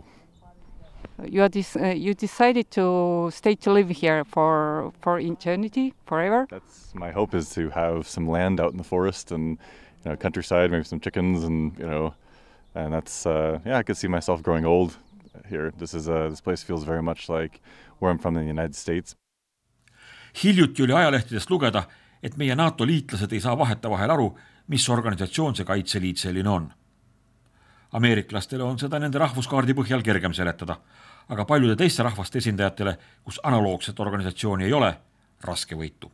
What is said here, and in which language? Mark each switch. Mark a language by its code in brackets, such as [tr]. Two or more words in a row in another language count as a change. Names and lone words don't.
[en] You decided to stay to live here for eternity, forever? That's my hope, is to have some land out in the forest and countryside, maybe some chickens, and that's I could see myself growing old here. This place feels very much like where I'm from in the United States. [et] Hiljuti oli ajalehtedest lugeda, et meie NATO-liitlased ei saa vahetevahel aru, mis organisatsioon see Kaitseliit selline on. Ameeriklastele on seda nende rahvuskaardi põhjal kergem seletada, aga paljude teiste rahvaste esindajatele, kus analoogset organisatsiooni ei ole, raske võitu.